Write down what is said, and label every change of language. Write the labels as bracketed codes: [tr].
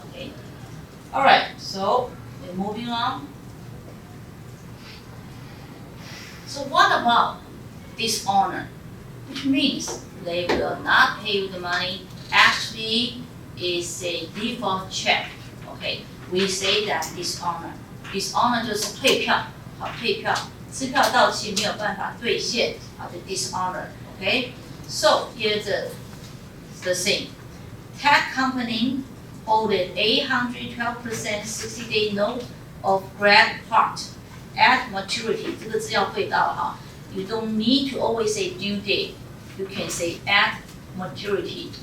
[en] Okay. All right. So we're moving on. So what about dishonor? Which means they will not pay you the money. Actually, is a default check. Okay, we say that dishonor. [zh] Dishonor 就是退票，好退票，支票到期没有办法兑现，好就 dishonor. [en] Okay, so here's the thing. Tech company holded 812% 60-day note of grad part at maturity. [zh] 这个字要会到哈。 [en] You don't need to always say due date. You can say at maturity.